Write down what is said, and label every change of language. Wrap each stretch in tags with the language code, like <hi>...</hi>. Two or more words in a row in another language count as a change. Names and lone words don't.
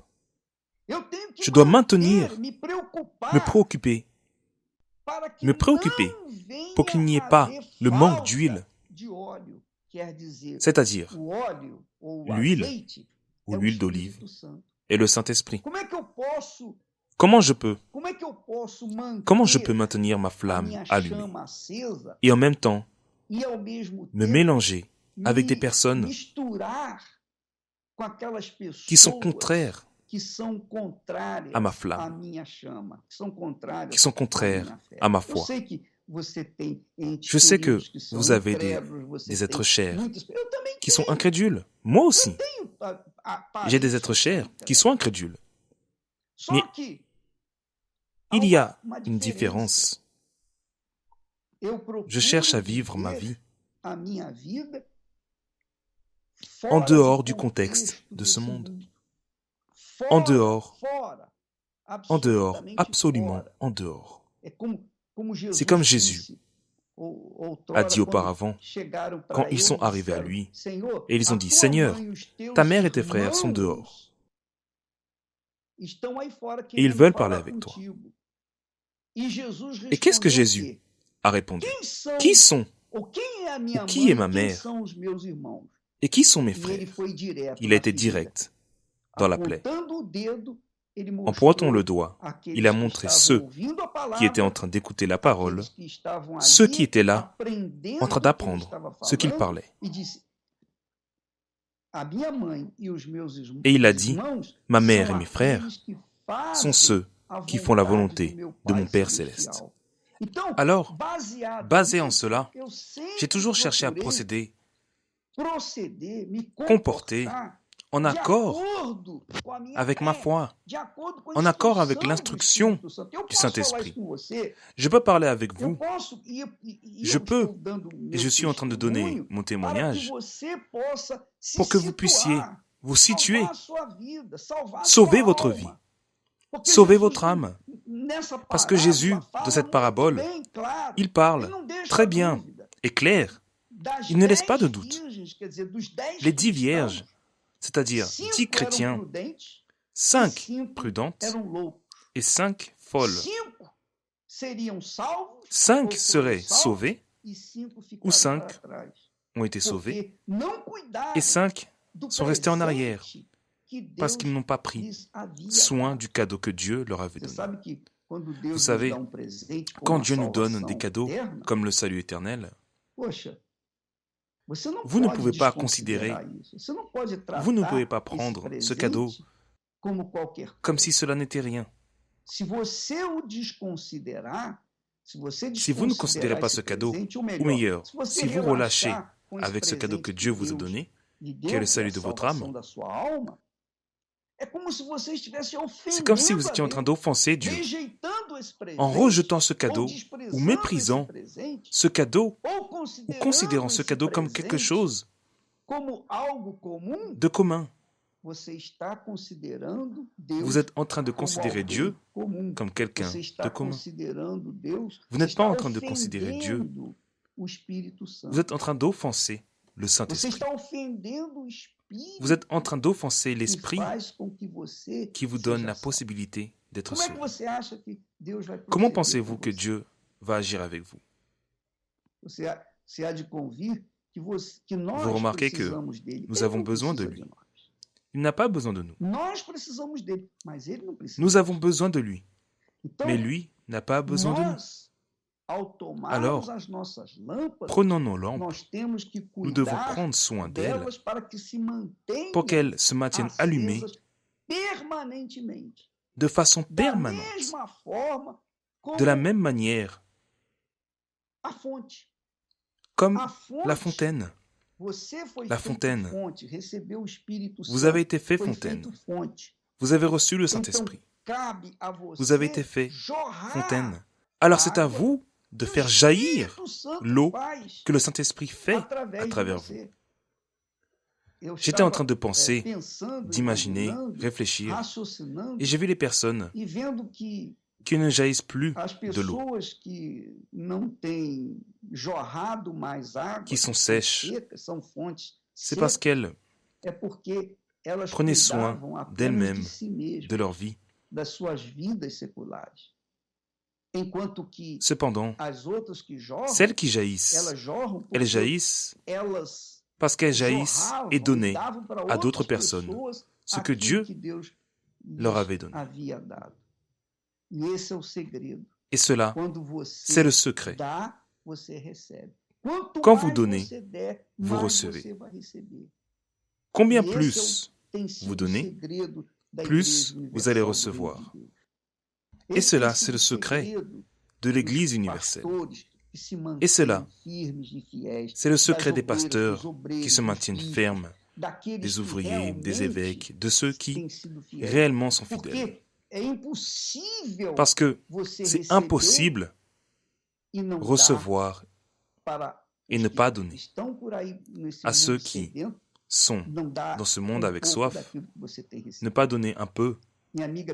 <fr>Je dois me préoccuper pour qu'il n'y ait pas le manque d'huile, c'est-à-dire l'huile ou l'huile d'olive et le Saint-Esprit. Comment je peux Comment je peux maintenir ma a flamme</fr> <pt>minha</pt> <fr>allumée</fr> <pt>chama acesa</pt> <fr>et en même temps</fr> <pt>e ao mesmo me tempo</pt> <fr>mélanger avec des</fr> <pt>me</pt> <fr>personnes</fr> <pt>misturar com aquelas</pt> <fr>qui sont</fr> <pt>pessoas</pt> <fr>contraires</fr> <pt>que são</pt> <fr>à ma</fr> <pt>contrárias à</pt> <fr>flamme,</fr> <pt>minha chama, que são</pt> <fr>qui</fr> <pt>contrárias</pt> <fr>sont à contraires</fr> <pt>minha fé.</pt> <fr>à ma</fr> <pt>Eu</pt> <fr>foi.</fr> <pt>sei que você tem entes</pt> <fr>Je sais que</fr> <pt>queridos que são</pt> <fr>vous avez</fr> <pt>incrédulos, você</pt> <fr>des êtres</fr> <pt>tem</pt> <fr>chers</fr> <pt>muitas... Eu também</pt> <fr>qui sont</fr> <pt>tenho.</pt> <fr>incrédules. Moi</fr> <pt>Eu</pt> <fr>aussi,</fr> <pt>tenho</pt> <fr>j'ai des êtres</fr> <pt>parentes</pt> <fr>chers qui</fr> <pt>incrédulos.</pt> <fr>sont incrédules. Mais</fr> <pt>Só que há</pt> <fr>il y a</fr> <pt>uma</pt> <fr>une</fr> <pt>diferença.</pt> <fr>différence.</fr> <pt>Eu</pt> <fr>Je cherche à</fr> <pt>procuro</pt> <fr>vivre ma</fr> <pt>viver</pt> <fr>vie</fr> <pt>a minha vida</pt> <fr>en</fr> <pt>fora</pt> <fr>dehors</fr> <pt>do</pt> <fr>du contexte</fr> <pt>contexto</pt> <fr>de ce</fr> <pt>desse</pt> <fr>monde.</fr> <pt>mundo.</pt> <fr>En</fr> <pt>Fora,</pt> <fr>dehors,</fr> <pt>fora,</pt> <fr>en dehors,</fr> <pt>absolutamente</pt> <fr>absolument</fr> <pt>fora.</pt> <fr>en dehors.</fr> <pt>É como</pt> <fr>C'est comme</fr> <pt>Jesus</pt> <fr>Jésus</fr> <pt>disse a outrora,</pt> <fr>dit</fr> <pt>quando</pt> <fr>auparavant,</fr> <pt>chegaram</pt> <fr>quand</fr> <pt>para</pt> <fr>ils</fr> <pt>ele</pt> <fr>sont</fr> <pt>e</pt> <fr>arrivés à</fr> <pt>disseram:</pt> <fr>lui,</fr> <pt>Senhor,</pt> <fr>et ils</fr> <pt>a</pt> <fr>ont dit,</fr> <pt>tua</pt> <fr>Seigneur,</fr> <pt>mãe e os teus</pt> <fr>ta mère et tes frères sont dehors,</fr> <pt>irmãos estão aí fora</pt> <fr>et ils</fr> <pt>querendo</pt> <fr>veulent parler</fr> <pt>falar</pt> <fr>avec toi.</fr> <pt>contigo. E Jesus</pt> <fr>Et qu'est-ce que</fr> <pt>respondeu o</pt> <fr>Jésus</fr> <pt>quê?</pt> <fr>a répondu?</fr> <pt>Quem são,</pt> <fr>Qui sont</fr> <pt>ou quem é a minha</pt> <fr>ou qui est</fr> <pt>mãe</pt> <fr>ma</fr> <pt>e quem</pt> <fr>mère</fr> <pt>são os meus irmãos?</pt> <fr>et qui sont mes</fr> <pt>E ele</pt> <fr>frères?</fr> <pt>foi direto</pt> <fr>Il a</fr> <pt>na</pt> <fr>été</fr> <pt>ferida.</pt> <fr>direct dans la plaie.</fr> <pt>Apontando o dedo, ele</pt> <fr>En pointant le</fr> <pt>mostrou</pt> <fr>doigt,</fr> <pt>aqueles</pt> <fr>il a</fr> <pt>que</pt> <fr>montré</fr> <pt>estavam</pt> <fr>ceux</fr> <pt>ouvindo a</pt> <fr>qui étaient en</fr> <pt>palavra,</pt> <fr>train d'écouter la parole,</fr> <pt>aqueles que estavam</pt> <fr>ceux qui</fr> <pt>ali</pt> <fr>étaient là,</fr> <pt>aprendendo</pt> <fr>en train</fr> <pt>o que ele</pt> <fr>d'apprendre</fr> <pt>estava</pt> <fr>ce qu'il</fr> <pt>falando,</pt> <fr>parlait.</fr> <pt>e disse: a minha mãe e os meus</pt> <fr>Et il a dit,</fr> <pt>irmãos</pt> <fr>ma mère</fr> <pt>são</pt> <fr>et mes frères</fr> <pt>aqueles que</pt> <fr>sont</fr> <pt>fazem</pt> <fr>ceux</fr> <pt>a</pt> <fr>qui font la</fr> <pt>vontade do</pt> <fr>volonté</fr> <pt>meu</pt> <fr>de mon</fr> <pt>Pai</pt> <fr>Père céleste.</fr> <pt>celestial. Então,</pt> <fr>Alors,</fr> <pt>baseado</pt> <fr>basé en</fr> <pt>nisso,</pt> <fr>cela,</fr> <pt>eu sempre</pt> <fr>j'ai toujours cherché à</fr> <pt>procurei</pt> <fr>procéder, me comporter</fr> <pt>comportar</pt> <fr>en</fr> <pt>de</pt> <fr>accord</fr> <pt>acordo com a minha</pt> <fr>avec ma</fr> <pt>fé,</pt> <fr>foi,</fr> <pt>de acordo com a</pt> <fr>en accord avec</fr> <pt>instrução do</pt> <fr>l'instruction</fr> <pt>Espírito Santo. Eu</pt> <fr>du</fr> <pt>posso falar isso</pt> <fr>Saint-Esprit.</fr> <pt>com você,</pt> <fr>Je peux parler avec</fr> <pt>eu</pt> <fr>vous,</fr> <pt>posso, e</pt> <fr>je</fr> <pt>eu</pt> <fr>peux,</fr> <pt>estou dando o</pt> <fr>et</fr> <pt>meu</pt> <fr>je suis en train de donner</fr> <pt>testemunho</pt> <fr>mon</fr> <pt>para que</pt> <fr>témoignage</fr> <pt>você possa se</pt> <fr>pour que vous puissiez</fr> <pt>situar,</pt> <fr>vous situer,</fr> <pt>salvar a sua vida, salvar a</pt> <fr>sauver</fr> <pt>sua</pt> <fr>votre vie,</fr> <pt>alma. Porque</pt> <fr>sauver</fr> <pt>Jesus,</pt> <fr>votre âme.</fr> <pt>nessa</pt> <fr>Parce que</fr> <pt>parábola,</pt> <fr>Jésus,</fr> <pt>fala</pt> <fr>de cette</fr> <pt>muito</pt> <fr>parabole,</fr> <pt>bem, claro.</pt> <fr>il</fr> <pt>Ele</pt> <fr>parle</fr> <pt>não deixa</pt> <fr>très bien</fr> <pt>dúvida.</pt> <fr>et clair.</fr> <pt>Das</pt> <fr>Il ne laisse pas</fr> <pt>10</pt> <fr>de doute.</fr> <pt>virgens, quer dizer, dos 10</pt> <fr>Les 10</fr> <pt>cristãos,</pt> <fr>vierges, c'est-à-dire 10</fr> <pt>5 eram</pt> <fr>chrétiens,</fr> <pt>prudentes e</pt> <fr>5</fr> <pt>5</pt> <fr>prudentes</fr> <pt>eram loucos.</pt> <fr>et 5 folles.</fr> <pt>5 seriam salvos</pt> <fr>5</fr> <pt>ou foram</pt> <fr>seraient</fr> <pt>salvos</pt> <fr>sauvés</fr> <pt>e 5</pt> <fr>ou</fr> <pt>ficaram</pt> <fr>5</fr> <pt>para trás.</pt> <fr>ont été sauvés</fr> <pt>Porque não cuidaram</pt> <fr>et 5</fr> <pt>do</pt> <fr>sont restés en arrière</fr> <pt>presente que</pt> <fr>parce</fr> <pt>Deus</pt> <fr>qu'ils n'ont pas pris</fr> <pt>lhes havia</pt> <fr>soin</fr> <pt>dado.</pt> <fr>du cadeau que Dieu leur avait</fr> <pt>Você</pt> <fr>donné.</fr> <pt>sabe que quando Deus</pt> <fr>Vous</fr> <pt>nos</pt> <fr>savez,</fr> <pt>dá presente como</pt> <fr>quand</fr> <pt>a</pt> <fr>Dieu nous donne</fr> <pt>salvação</pt> <fr>des cadeaux</fr> <pt>eterna,</pt> <fr>comme le salut éternel,</fr> <pt>poxa, você não</pt> <fr>vous ne</fr> <pt>pode</pt> <fr>pouvez pas</fr> <pt>desconsiderar isso. Você não pode</pt> <fr>vous ne pouvez</fr> <pt>tratar</pt> <fr>pas</fr> <pt>esse</pt> <fr>prendre ce cadeau</fr> <pt>presente como qualquer</pt> <fr>comme</fr> <pt>coisa.</pt> <fr>si cela n'était rien.</fr> <pt>Se você o desconsiderar, se você</pt> <fr>Si vous ne</fr> <pt>desconsiderar</pt> <fr>considérez pas</fr> <pt>esse</pt> <fr>ce cadeau,</fr> <pt>presente, ou</pt> <fr>ou meilleur,</fr> <pt>se você</pt> <fr>si vous relâchez</fr> <pt>relaxar com esse</pt> <fr>avec ce cadeau</fr> <pt>presente que</pt> <fr>que Dieu vous a</fr> <pt>Deus</pt> <fr>donné,</fr> <pt>lhe</pt> <fr>qui est</fr> <pt>deu,</pt> <fr>le</fr> <pt>que é</pt> <fr>salut</fr> <pt>a</pt> <fr>de votre</fr> <pt>salvação</pt> <fr>âme,</fr> <pt>da sua alma, é como se você estivesse</pt> <fr>c'est comme si vous</fr> <pt>ofendendo a</pt> <fr>étiez en train</fr> <pt>Deus,</pt> <fr>d'offenser Dieu</fr> <pt>rejeitando esse presente,</pt> <fr>en rejetant ce</fr> <pt>ou</pt> <fr>cadeau ou</fr> <pt>desprezando</pt> <fr>méprisant</fr> <pt>esse presente,</pt> <fr>ce cadeau</fr> <pt>ou</pt> <fr>ou</fr> <pt>considerando</pt> <fr>considérant ce</fr> <pt>esse</pt> <fr>cadeau comme quelque</fr> <pt>presente</pt> <fr>chose</fr> <pt>como algo comum.</pt> <fr>de commun.</fr> <pt>Você está considerando Deus</pt> <fr>Vous êtes en train de</fr> <pt>como</pt> <fr>considérer</fr> <pt>alguém</pt> <fr>Dieu</fr> <pt>comum.</pt> <fr>comme quelqu'un</fr> <pt>Você</pt> <fr>de</fr> <pt>está</pt> <fr>commun.</fr> <pt>considerando Deus.</pt> <fr>Vous</fr> <pt>Você</pt> <fr>n'êtes pas</fr> <pt>está</pt> <fr>en train de considérer Dieu,</fr> <pt>ofendendo o Espírito Santo.</pt> <fr>vous êtes en train d'offenser le</fr> <pt>Você</pt> <fr>Saint-Esprit.</fr> <pt>está ofendendo o Espírito</pt> <fr>Vous êtes en train d'offenser</fr> <pt>que</pt> <fr>l'Esprit</fr> <pt>faz com que você</pt> <fr>qui vous donne</fr> <pt>seja</pt> <fr>la</fr> <pt>salvo.</pt> <fr>possibilité d'être</fr> <pt>Como é que</pt> <fr>sauvé.</fr> <pt>você acha que Deus vai</pt> <fr>Comment</fr> <pt>proceder</pt> <fr>pensez-vous</fr> <pt>com</pt> <fr>que</fr> <pt>você?</pt> <fr>Dieu va agir avec vous?</fr> <pt>Você há de convir que nós</pt> <fr>Vous remarquez que</fr> <pt>precisamos dele.</pt> <fr>nous</fr> <pt>Ele</pt> <fr>avons</fr> <pt>não</pt> <fr>besoin de</fr> <pt>precisa</pt> <fr>lui.</fr> <pt>nós.</pt> <fr>Il n'a pas besoin de nous.</fr> <pt>Nós precisamos dele, mas ele não precisa.</pt> <fr>Nous avons besoin de lui,</fr> <pt>Então,</pt> <fr>mais lui n'a pas besoin de nous.</fr> <pt>nós, ao tomarmos</pt> <fr>Alors,</fr> <pt>as nossas lâmpadas,</pt> <fr>Prenons nos lampes,</fr> <pt>nós temos que</pt> <fr>nous devons</fr> <pt>cuidar</pt> <fr>prendre soin d'elles</fr> <pt>delas para que se mantenham</pt> <fr>pour qu'elles se maintiennent allumées</fr> <pt>acesas permanentemente.</pt> <fr>de façon</fr> <pt>Da</pt> <fr>permanente,</fr> <pt>mesma forma como</pt> <fr>de la même manière,</fr> <pt>a fonte.</pt> <fr>comme</fr> <pt>A fonte,</pt> <fr>la fontaine.</fr> <pt>você foi</pt> <fr>La</fr> <pt>feito</pt> <fr>fontaine.</fr> <pt>fonte, recebeu o Espírito</pt> <fr>Vous</fr> <pt>Santo,</pt> <fr>avez été fait</fr> <pt>foi</pt> <fr>fontaine.</fr> <pt>feito fonte.</pt> <fr>Vous avez reçu le</fr> <pt>Então,</pt> <fr>Saint-Esprit.</fr> <pt>cabe a você</pt> <fr>Vous avez été fait</fr> <pt>jorrar</pt> <fr>fontaine. Alors c'est à</fr> <pt>água</pt> <fr>vous de</fr> <pt>que o</pt> <fr>faire jaillir</fr> <pt>Espírito Santo</pt> <fr>l'eau</fr> <pt>faz</pt> <fr>que le Saint-Esprit fait à</fr> <pt>através de</pt> <fr>travers vous.</fr> <pt>você. Eu</pt> <fr>J'étais en</fr> <pt>estava,</pt> <fr>train de penser,</fr> <pt>pensando,</pt> <fr>d'imaginer,</fr> <pt>imaginando,</pt> <fr>réfléchir,</fr> <pt>raciocinando</pt> <fr>et j'ai vu les personnes</fr> <pt>e vendo que</pt> <fr>qui ne jaillissent plus</fr> <pt>as</pt> <fr>de l'eau,</fr> <pt>pessoas que não têm jorrado mais água,</pt> <fr>qui sont</fr> <pt>que</pt> <fr>sèches.</fr> <pt>secas, são fontes</pt> <fr>C'est</fr> <pt>secas,</pt> <fr>parce qu'elles</fr> <pt>é porque elas</pt> <fr>prenaient soin</fr> <pt>cuidavam apenas</pt> <fr>d'elles-mêmes,</fr> <pt>de si mesmas,</pt> <fr>de leur vie.</fr> <pt>das suas vidas seculares. Enquanto que</pt> <fr>Cependant,</fr> <pt>as outras que jorram,</pt> <fr>celles qui jaillissent,</fr> <pt>elas jorram porque</pt> <fr>elles jaillissent</fr> <pt>elas</pt> <fr>parce qu'elles jaillissent</fr> <pt>jorravam</pt> <fr>et donnaient</fr> <pt>davam para</pt> <fr>à d'autres</fr> <pt>outras</pt> <fr>personnes</fr> <pt>pessoas</pt> <fr>ce que</fr> <pt>aquilo</pt> <fr>Dieu</fr> <pt>que Deus</pt> <fr>leur</fr> <pt>lhes</pt> <fr>avait donné.</fr> <pt>havia dado. E esse é o segredo.</pt> <fr>Et cela,</fr> <pt>Quando</pt> <fr>c'est</fr> <pt>você</pt> <fr>le secret.</fr> <pt>dá, você recebe. Quanto</pt> <fr>Quand vous</fr> <pt>mais</pt> <fr>donnez,</fr> <pt>você der,</pt> <fr>vous</fr> <pt>mais</pt> <fr>recevez.</fr> <pt>você vai receber.</pt> <fr>Combien</fr> <pt>E esse</pt> <fr>plus</fr> <pt>tem</pt> <fr>vous</fr> <pt>sido o</pt> <fr>donnez,</fr> <pt>segredo da</pt> <fr>plus</fr> <pt>Igreja</pt> <fr>vous allez</fr> <pt>Universal do Reino de</pt> <fr>recevoir.</fr> <pt>Deus.</pt> <fr>Et</fr> <pt>Esse tem</pt> <fr>cela, c'est</fr> <pt>sido</pt> <fr>le</fr> <pt>o</pt> <fr>secret</fr> <pt>segredo</pt> <fr>de l'Église</fr> <pt>dos</pt> <fr>universelle.</fr> <pt>pastores que se</pt> <fr>Et cela,</fr> <pt>mantêm firmes e fiéis,</pt> <fr>c'est le</fr> <pt>das</pt> <fr>secret des</fr> <pt>obreiras, dos</pt> <fr>pasteurs qui</fr> <pt>obreiros,</pt> <fr>se</fr> <pt>dos</pt> <fr>maintiennent</fr> <pt>bispos,</pt> <fr>fermes,</fr> <pt>daqueles</pt> <fr>des</fr> <pt>que</pt> <fr>ouvriers, des</fr> <pt>realmente</pt> <fr>évêques, de ceux qui</fr> <pt>têm sido fiéis.</pt> <fr>réellement sont fidèles.</fr> <pt>Porque é impossível</pt> <fr>Parce que</fr> <pt>você</pt> <fr>c'est</fr> <pt>receber</pt> <fr>impossible</fr> <pt>e não dar</pt> <fr>recevoir</fr> <pt>para</pt> <fr>et</fr> <pt>os</pt> <fr>ne</fr> <pt>que</pt> <fr>pas donner</fr> <pt>estão por aí nesse</pt> <fr>à ceux</fr> <pt>mundo</pt> <fr>qui</fr> <pt>sedento,</pt> <fr>sont</fr> <pt>não dar</pt> <fr>dans ce monde avec</fr> <pt>pouco</pt> <fr>soif,</fr> <pt>daquilo que você tem</pt> <fr>ne</fr> <pt>recebido.</pt> <fr>pas donner un peu</fr> <pt>Minha amiga,</pt>